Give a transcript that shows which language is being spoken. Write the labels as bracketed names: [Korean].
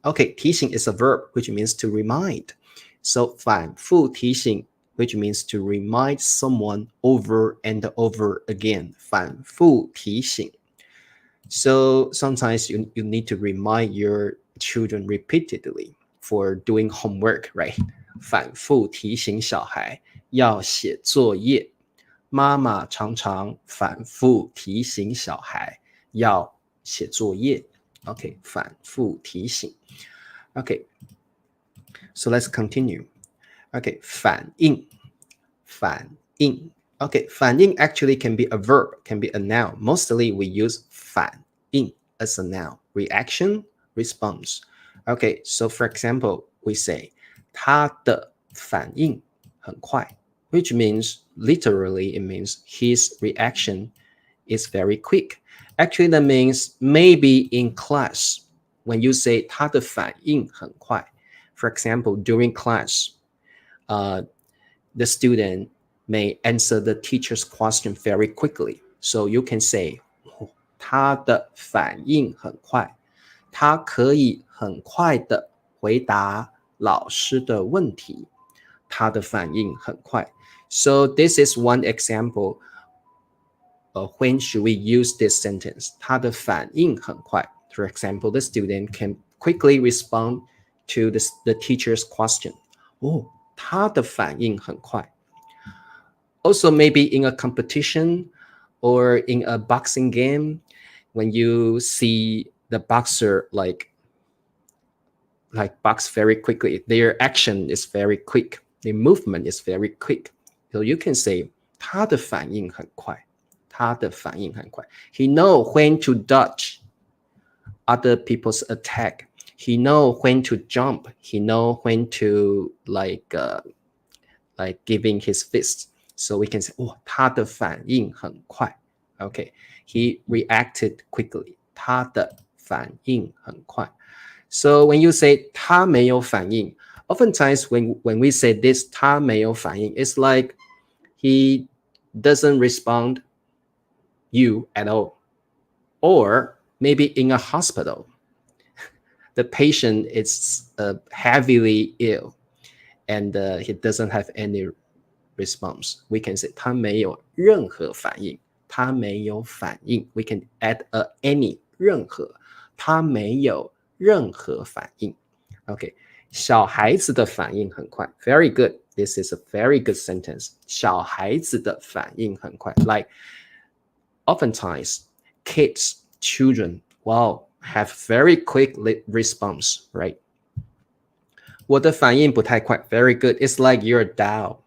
[English] Okay, 提醒 is a verb, which means to remind. So [Chinese] 反复提醒, [English] which means to remind someone over and over again. [Chinese] 反复提醒. [English] So sometimes you need to remind your children repeatedly for doing homework, right? [Chinese] 反复提醒小孩要写作业。妈妈常常反复提醒小孩要写作业。 [English] Okay, [Chinese] 反复提醒。 [English] Okay, so let's continue. Okay, 反应。反应。Okay, 反应 actually can be a verb, can be a noun. Mostly we use 反应 as a noun. Reaction, response. Okay, so for example, we say [Chinese] 他的反应很快。 [English] which means literally it means his reaction is very quick. Actually, that means maybe in class, when you say [Chinese] 他的反应很快, [English] for example, during class, the student may answer the teacher's question very quickly. So you can say, [Chinese] 他的反应很快，他可以很快的回答老师的问题，他的反应很快。 [English] So this is one example of when should we use this sentence. [Chinese] 他的反应很快。 [English] For example, the student can quickly respond to the teacher's question. [Chinese] 他的反应很快。 [English] Also, maybe in a competition or in a boxing game, when you see the boxer like box very quickly, their action is very quick, their movement is very quick. So you can say [Chinese] 他的反应很快，他的反应很快。 [English] He know when to dodge other people's attack. He know when to jump. He know when to like giving his fist. So we can say, [Chinese] 他的反应很快。 [English] Okay, he reacted quickly. [Chinese] 他的反应很快。 [English] So when you say [Chinese] 他没有反应, [English] oftentimes when we say this 他没有反应, it's like he doesn't respond you at all. Or maybe in a hospital, the patient is heavily ill and he doesn't have any response. We can say [Chinese] 他没有任何反应，他没有反应。 [English] We can add any [Chinese] 任何，他没有任何反应。 Okay, 小孩子的反应很快。 [English] Very good. This is a very good sentence. [Chinese] 小孩子的反应很快。 [English] Like oftentimes, kids, children, have very quick response, right? [Chinese] 我的反应不太快。 [English] Very good. It's like you're dull.